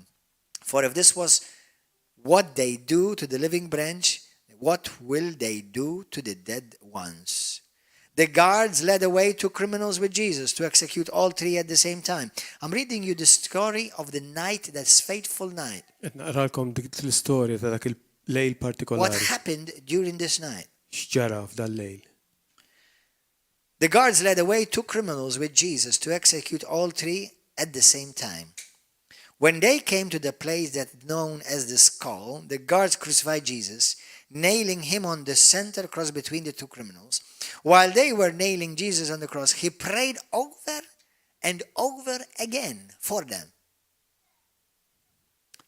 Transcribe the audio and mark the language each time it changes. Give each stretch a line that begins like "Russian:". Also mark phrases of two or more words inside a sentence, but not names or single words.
English: For if this was what they do to the living branch, what will they do to the dead ones?" The guards led away two criminals with Jesus to execute all three at the same time. I'm reading you the story of the night, that's fateful night.
Maltese: Qed naqralkom dik l-istorja ta' dak il-lejl
English: What
Maltese: partikolari.
English: happened during this night?
Maltese: X'ġara f'dal lejl.
English: The guards led away two criminals with Jesus to execute all three at the same time. When they came to the place that's known as the skull, the guards crucified Jesus, nailing him on the center cross between the two criminals. While they were nailing Jesus on the cross, he prayed over and over again for them.